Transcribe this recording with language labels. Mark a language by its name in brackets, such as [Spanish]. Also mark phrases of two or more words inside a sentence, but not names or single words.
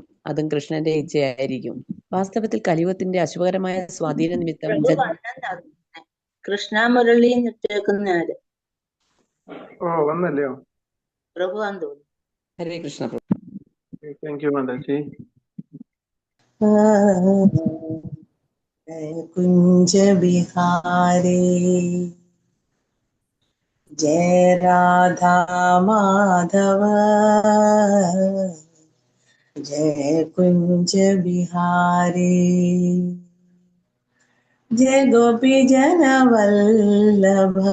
[Malayalam] അതും കൃഷ്ണന്റെ ഇച്ഛയായിരിക്കും. വാസ്തവത്തിൽ കലിയുഗത്തിന്റെ അശുഭകരമായ സ്വാധീന നിമിത്തം കൃഷ്ണ മുരളി നിർത്തിയേക്കുന്നവര് വന്നല്ലയോ പ്രഭു ആന്ന് തോന്നുന്നു. ഹരേ കൃഷ്ണ. [English] thank you [Malayalam] മാതാജി. [Hindi] जय कुंज बिहारी जय राधा माधव जय कुंज बिहारी जय गोपी जन वल्लभ